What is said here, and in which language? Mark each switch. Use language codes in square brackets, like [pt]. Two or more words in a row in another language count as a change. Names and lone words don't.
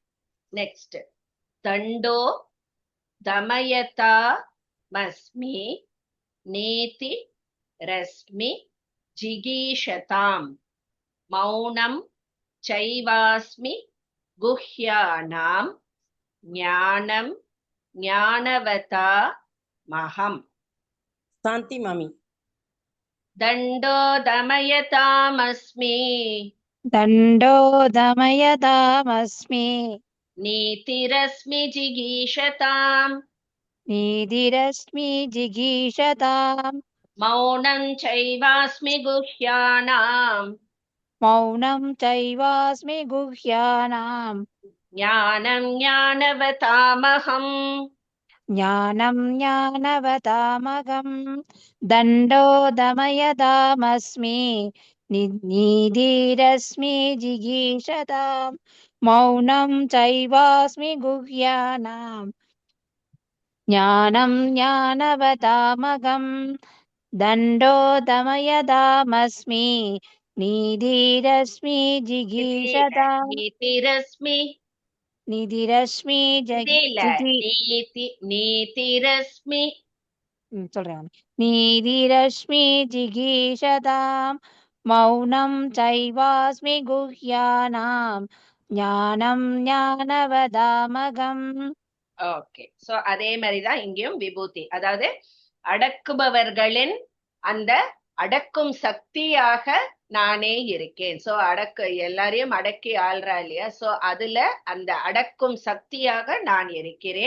[sa] நெக்ஸ்ட், दण्डो दमयता मस्मि नीति रस्मि जिगीषताम् मौनं चैवास्मि गुह्यानाम् ज्ञानं ज्ञानवता महम्. [ta] சாந்தி மாமி. [sa] दण्डो दमयतामस्मि दण्डो दमयतामस्मि नीतिरस्मि जिगीषताम् नीतिरस्मि जिगीषताम् मौनं चैवास्मि गुह्यानाम् मौनं चैवास्मि गुह्यानाम् ज्ञानं ज्ञानवतामहम्. ज्ञानं ज्ञानवतामगम् दण्डो दमयतामस्मि नीतिरस्मि जिगीषताम् मौनं चैवास्मि गुह्यानाम् ज्ञानं ज्ञानवतामगम् दण्डो दमयतामस्मि नीतिरस्मि जिगीषताम् நீதிரஸ்மி निधिरश्मि [ta] இல்ல, நீதிரஸ்மி [sa] சொல்றேன். நீதிரश्मि जिगीषताम् मौनं चैवास्मि गुह्यानाम् ज्ञानं ज्ञानवतामहम्. [ta] ஓகே, சோ அதே மாதிரிதான் இங்கேயும் விபூதி, அதாவது அடக்குபவர்களின் அந்த அடக்கும் சக்தியாக நானே இருக்கேன். சோ எல்லாரையும் அடக்கி ஆள்றா இல்லையா, சோ அதுல அந்த அடக்கும் சக்தியாக நான் இருக்கிறேன்.